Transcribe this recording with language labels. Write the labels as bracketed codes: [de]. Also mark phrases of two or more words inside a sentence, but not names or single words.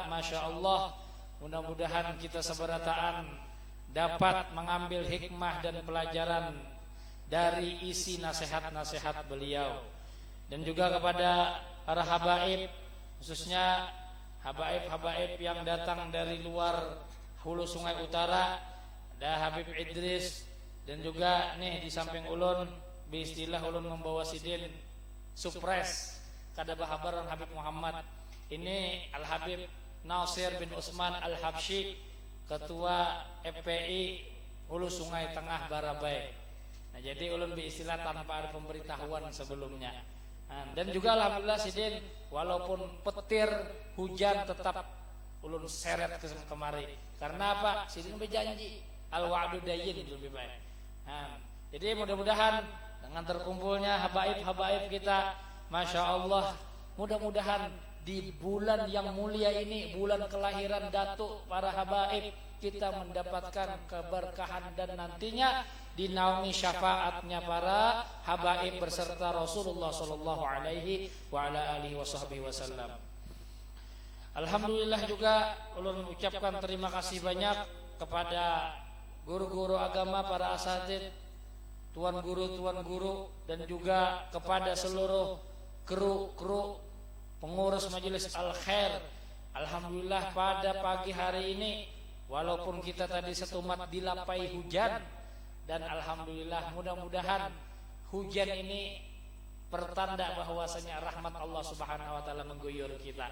[ar] Masya Allah, [id] mudah-mudahan kita seberataan dapat mengambil hikmah dan pelajaran dari isi nasihat-nasihat beliau. Dan juga kepada para habaib, khususnya habaib-habaib yang datang dari luar hulu Sungai Utara, ada Habib Idris, dan juga nih di samping ulun, biistilah ulun membawa sidin supres kada bahabaran Habib Muhammad. Ini Al-Habib Nasir bin Utsman Al-Habsyi, Ketua FPI Hulu Sungai Tengah Barabai. Nah, jadi ulun biistilah tanpa ada pemberitahuan sebelumnya. Dan juga alhamdulillah sidin, walaupun petir hujan tetap ulun seret ke kemari. Karena apa? Sidin berjanji [ar] al-wa'du dayyin [id] lebih baik. Jadi mudah-mudahan dengan terkumpulnya habaib-habaib kita, [ar] Masya Allah, [id] mudah-mudahan di bulan yang mulia ini, bulan kelahiran Datuk para habaib, kita mendapatkan keberkahan dan nantinya dinaungi syafaatnya para habaib berserta Rasulullah [ar] sallallahu alaihi wa ala alihi wasallam. [id] Alhamdulillah juga ulun mengucapkan terima kasih banyak kepada guru-guru agama, para asatidz, tuan guru, dan juga kepada seluruh kru pengurus Majelis Al-Khair. Alhamdulillah pada pagi hari ini, walaupun kita tadi setumat dilapai hujan, dan alhamdulillah mudah-mudahan hujan ini pertanda bahwasanya rahmat Allah [ar] Subhanahu wa taala [id] mengguyur kita.